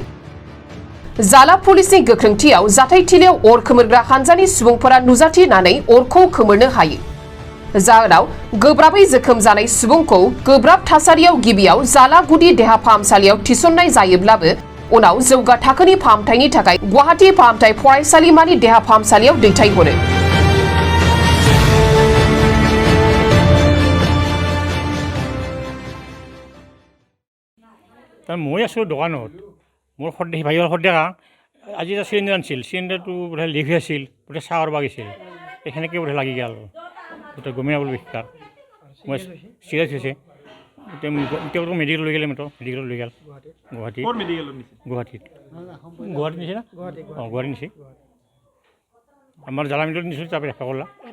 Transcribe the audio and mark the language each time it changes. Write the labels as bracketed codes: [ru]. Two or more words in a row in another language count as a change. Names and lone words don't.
[brx] जाला पुलिसनि गोख्रोंथियाव जाथायथिलियाव अर खोमोरग्रा हानजानि सुबुंफोरा नुजाथिनानै अरखौ खोमोरनो हायो। जाहोनाव गोब्राबै जोखोम जानाय सुबुंखौ गोब्राब थासारियाव गिबियाव जाला गुदि देहा फाहामसालियाव थिसननाय जायोब्लाबो उनाव जौगा थाखोनि फाहामथायनि थाखाय गुवाहाटी फाहामथाय फरायसालिमानि देहा फाहामसालियाव दैथायहरो। [as] মই আছোঁ দোকানত মোৰ সদায় ভাইৰ সদায় আজি এটা চিলিণ্ডাৰ আনিছিল চিলিণ্ডাৰটো বোধহয় লিক হৈ আছিল গোটেই চাহৰ বাগিছিল সেনেকৈ বোধহয় লাগি গ'ল গোটেই গমেই নাপালোঁ বিষাৰ মই চিৰিয়াছ হৈছে এতিয়া মেডিকেল লৈ গ'লে মেডিকেলত লৈ গ'ল গুৱাহাটীত নিছে না অঁ গুৱাহাটী নিছে আমাৰ জালা মেডিকেলত নিছিলোঁ তাৰপৰা ৰেফাৰ কৰিলা